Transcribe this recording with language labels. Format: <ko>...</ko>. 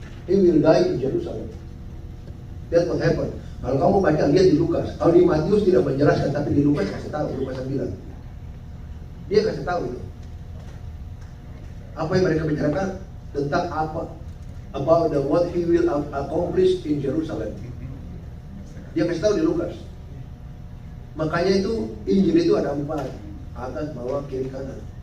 <en>He will die in Jerusalem. That's what happened.</en> <id>Kalau kamu baca, lihat di Lukas. Kalau di Matius tidak menjelaskan, tapi di Lukas kasih tahu, Lukas 9. Dia kasih tahu itu. Apa yang mereka bicarakan tentang apa?</id> <en>About what he will accomplish in Jerusalem.</en> <id>Dia kasih tahu di Lukas. Makanya itu Injil itu ada 4, atas, bawah, kiri, kanan.</id>